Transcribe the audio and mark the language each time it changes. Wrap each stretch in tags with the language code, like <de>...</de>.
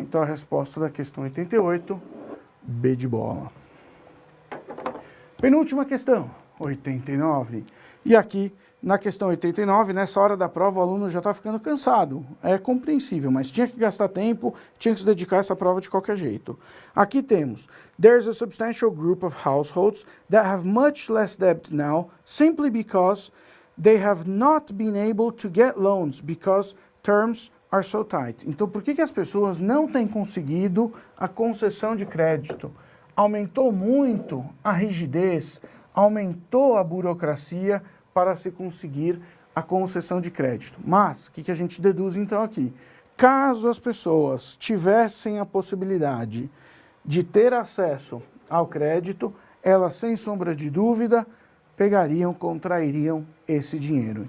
<pt>Então, a resposta da questão 88, B de bola. Penúltima questão, 89. E aqui, na questão 89, nessa hora da prova, o aluno já está ficando cansado. É compreensível, mas tinha que gastar tempo, tinha que se dedicar a essa prova de qualquer jeito. Aqui temos,</pt> <en>there's a substantial group of households that have much less debt now, simply because they have not been able to get loans, because terms are so tight.</en> <pt>Então, por que as pessoas não têm conseguido a concessão de crédito? Aumentou muito a rigidez, aumentou a burocracia para se conseguir a concessão de crédito. Mas, o que a gente deduz então aqui? Caso as pessoas tivessem a possibilidade de ter acesso ao crédito, elas, sem sombra de dúvida, contrairiam esse dinheiro.</pt>